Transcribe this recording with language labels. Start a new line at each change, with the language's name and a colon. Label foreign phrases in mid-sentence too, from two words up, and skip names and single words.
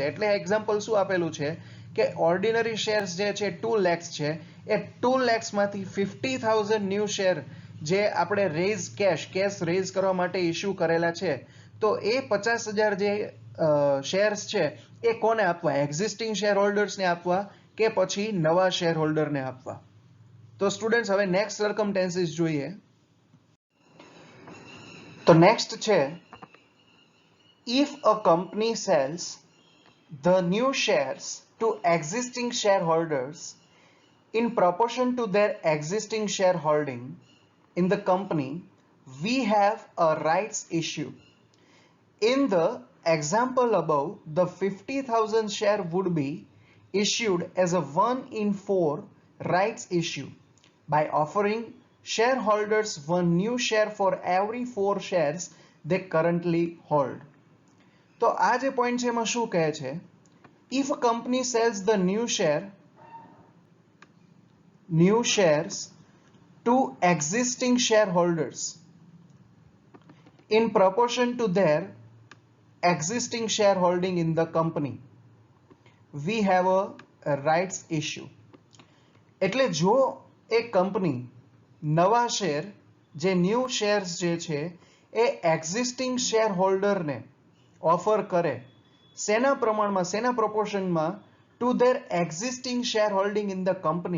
Gujarati: એટલે એક્ઝામ્પલ શું આપેલું છે કે
English: ordinary shares
Gujarati: જે છે 2 lakhs છે એ 2 lakhsમાંથી 50,000
English: new share
Gujarati: જે આપણે
English: cash raise
Gujarati: કરવા માટે ઇસ્યુ કરેલા છે તો એ 50,000 જે શેર્સ છે એ કોને આપવા,
English: existing share holders
Gujarati: આપવા કે પછી નવા
English: share holder
Gujarati: આપવા. તો સ્ટુડન્ટ્સ હવે
English: next circumstances
Gujarati: જોઈએ. તો નેક્સ્ટ છે
English: if a company sells the new shares to existing shareholders in proportion to their existing shareholding in the company, we have a rights issue. In the example above, the 50,000 share would be issued as a 1-in-4 rights issue by offering shareholders one new share for every 4 shares they currently hold.
Gujarati: તો આ જે પોઈન્ટ છે એમાં શું કહે છે?
English: If a company sells the new shares to existing shareholders in proportion to their existing shareholding in the company, we have a rights issue.
Gujarati: એટલે જો એક કંપની નવા શેર જે
English: new shares
Gujarati: જે છે એ
English: existing share holder
Gujarati: ઓફર કરે, સેના પ્રમાણમાં, સેના પ્રોપોર્શનમાં?
English: to their existing shareholding in the company.